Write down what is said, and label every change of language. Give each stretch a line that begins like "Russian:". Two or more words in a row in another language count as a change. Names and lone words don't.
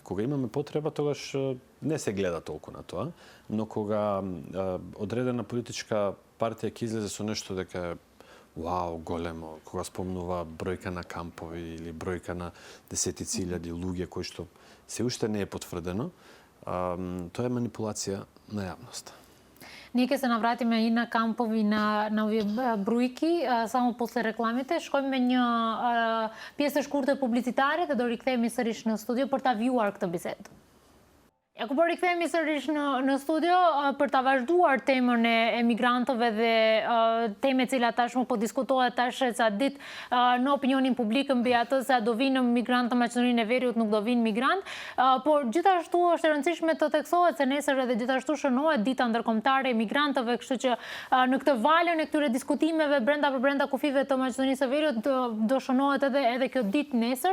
Macedonian: Кога имаме потреба, тогаш не се гледа толку на тоа, но кога одредена политичка партија ќе излезе со нешто дека вау, големо, кога спомнува бројка на кампови или бројка на десетици илјади луѓе кои што се уште не е потврдено, тоа е манипулација на јавноста. Ние ќе се навратиме и на кампови на овие бројки, само после рекламите.
Albanian: Shkojmë me një pjesë shkurtër publicitare dhe do rikthehemi sërish në studio për ta vjuar këtë bisedë. Ако po rikthehemi sërish në studio për ta vazhduar temën e emigrantëve dhe teme cilat tashmë po diskutohet tash ca ditë në opinionin publik mbi atë se do vinë migrantë në Maqedoninë e Veriut, nuk do vinë migrant, por gjithashtu është e rëndësishme të theksohet se nesër edhe gjithashtu shënohet dita ndërkombëtare e migrantëve, kështu që në këtë valën e këtyre diskutimeve brenda kufive të Maqedonisë së Veriut do shënohet edhe kjo ditë nesër.